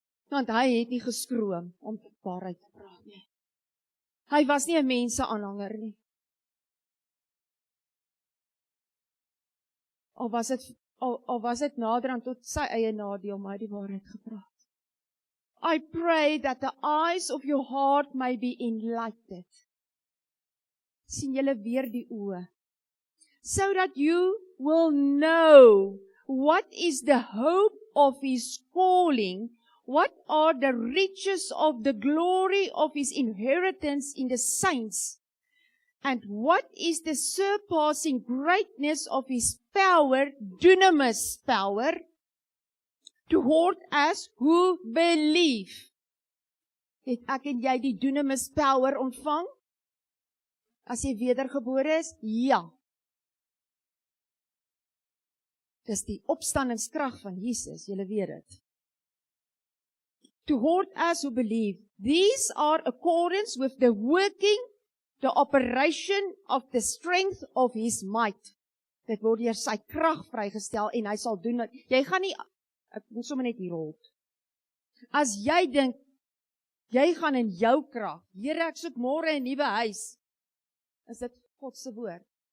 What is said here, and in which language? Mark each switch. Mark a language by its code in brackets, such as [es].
[af] Want hy het nie geskroom om die waarheid te praat nie. Hy was nie 'n mense-aanhanger nie. Al was dit naderhand tot sy eie nadeel, maar hy het die waarheid gepraat. [en] I pray that the eyes of your heart may be enlightened. [af] Sien julle weer die oë. [en] So that you will know what is the hope of his calling, what are the riches of the glory of his inheritance in the saints, and what is the surpassing greatness of his power, dunamis power, toward us who believe. [af] Het ek en jy die dunamis power ontvang? As jy wedergebore is? Ja. Dis die opstandingskrag van Jesus, julle weet dit. [en] Toward us who believe, these are accordance with the working, the operation of the strength of his might. [af] Dit word deur sy krag vrygestel en hy sal doen, jy gaan nie, ek moet sommer net hier rol. As jy dink, jy gaan in jou krag, Here, ek soek môre 'n nuwe huis, is dit God se woord.